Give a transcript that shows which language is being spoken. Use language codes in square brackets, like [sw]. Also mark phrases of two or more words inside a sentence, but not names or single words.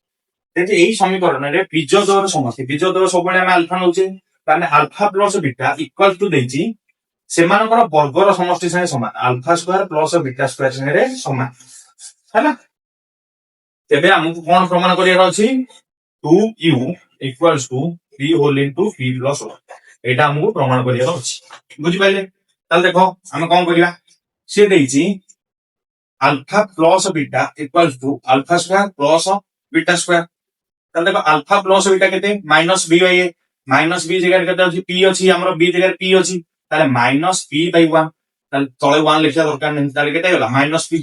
[or] ଯଦି ଏଇ ସମୀକରଣରେ ବୀଜଦ୍ୱୟର ସମଷ୍ଟି, ବୀଜଦ୍ୱୟ ସବୁବେଳେ ଆମେ ଆଲଫା ନଉଛେ, ତାହେଲେ [en] alpha plus beta equals to [or] ଦେଇଛି ସେମାନଙ୍କର ବର୍ଗର ସମଷ୍ଟି ସାଙ୍ଗେ ସମାନ [en] alpha square plus beta square [or] ସାଙ୍ଗରେ ସମାନ ହେଲା। ତେବେ ଆମକୁ କଣ ପ୍ରମାଣ କରିବାର ଅଛି 2u [en] equals to p whole into p plus 1 [or] ଏଇଟା ଆମକୁ ପ୍ରମାଣ କରିବାର ଅଛି ବୁଝିପାରିଲେ। ତାହେଲେ ଦେଖ ଆମେ କଣ କରିବା ସେ ଦେଇଛି [en] alpha plus beta equals to alpha square plus beta square. [bn] তাহলে দেখো [en] alpha plus beta [bn] কেতে [en] minus b by a minus b [bn] জায়গায় কেতে আছে পি আছে আমার বি জায়গায় পি আছে তাহলে [en] minus p by 1 [bn] তাহলে তলে 1 লেখা দরকার নেই তাহলে কেতে গলা [en] minus p.